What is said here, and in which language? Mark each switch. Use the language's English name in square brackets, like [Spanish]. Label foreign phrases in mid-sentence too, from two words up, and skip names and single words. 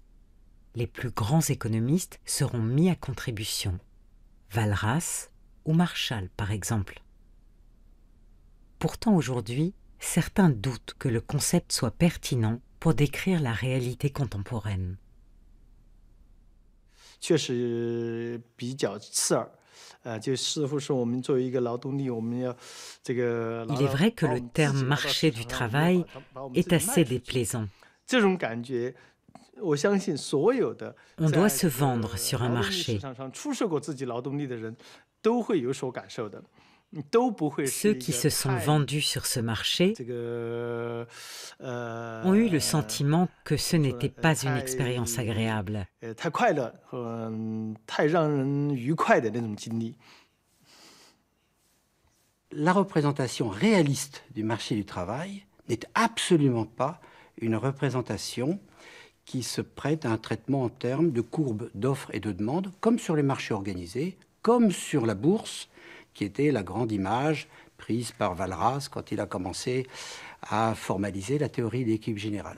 [French] Les plus grands économistes seront mis à contribution. Walras ou Marshall, par exemple. Pourtant, aujourd'hui, certains doutent que le concept soit pertinent pour décrire la réalité contemporaine. [Chinese] 确实比较刺耳，就似乎是我们作为一个劳动力，我们要这个 [French] Il est vrai que le terme marché du travail est assez déplaisant. [Chinese] 这种感觉，我相信所有的 [French] On doit [Chinese] 在 [French] se [Chinese] 这个 [French] vendre sur un [Chinese] 劳动力市 [French] marché. [Chinese] 场上出售过自己劳动力的人，都会有所感受的，都不会是 [French] Ceux [Chinese] 一 [French] qui [Chinese] 个 [French] se sont [Chinese] 太 [French] vendus sur ce marché [Chinese] 这个 [French] ont eu le sentiment que ce [Chinese] 说 [French] n'était pas une [Chinese] 太 [French] expérience agréable. [Chinese] 太快乐和太让人愉快的那种经历。 [French] La représentation réaliste du marché du travail n'est absolument pas une représentation qui se prête à un traitement en termes de courbe d'offres et de demandes, comme sur les marchés organisés, comme sur la bourse, qui était la grande image prise par Walras quand il a commencé à formaliser la théorie de l'équilibre général.